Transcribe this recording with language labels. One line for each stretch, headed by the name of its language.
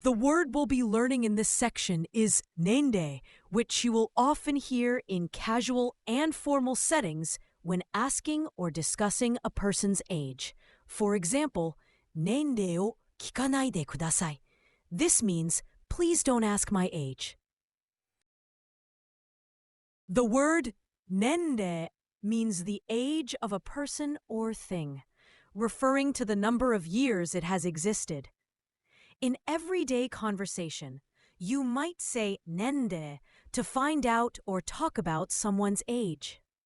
English: The word we'll be learning in this section is nende, which you will often hear in casual and formal settings when asking or discussing a person's age.
Japanese: For example, 年齢を聞かないでください.
English: This means, please don't ask my age. The word nende means the age of a person or thing, referring to the number of years it has existed. In everyday conversation, you might say nende to find out or talk about someone's age.